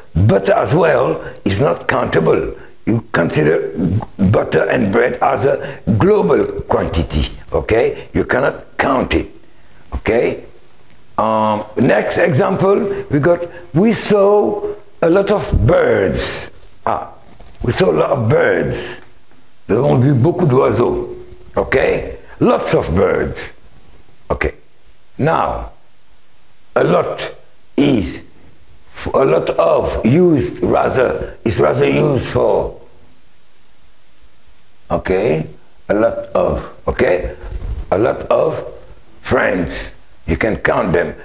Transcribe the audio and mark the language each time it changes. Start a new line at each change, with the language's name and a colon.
English: butter as well is not countable. You consider butter and bread as a global quantity, okay? You cannot count it, okay? Next example, we saw a lot of birds. We saw a lot of birds.
French: Nous avons vu beaucoup d'oiseaux, okay?
English: Lots of birds, okay? Now, a lot of is rather used for, okay? A lot of, okay? A lot of friends. You can count them.